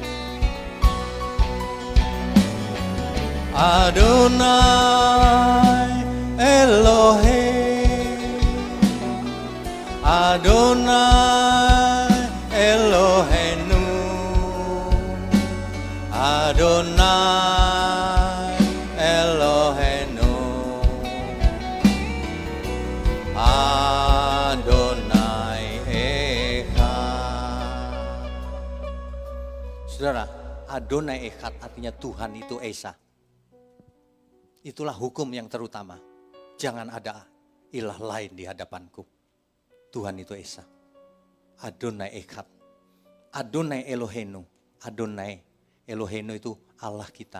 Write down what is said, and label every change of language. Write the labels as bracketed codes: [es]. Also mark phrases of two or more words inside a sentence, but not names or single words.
[he] אדוני אלוהים, אדוני אלוהינו, אדוני אלוהינו, אדוני אחד. [id] Saudara, [he] אדוני אחד [id] artinya Tuhan itu Esa. Itulah hukum yang terutama. Jangan ada ilah lain di hadapanku. Tuhan itu Esa. [he] אדוני אחד. אדוני אלוהינו. אדוני אלוהינו [id] itu Allah kita.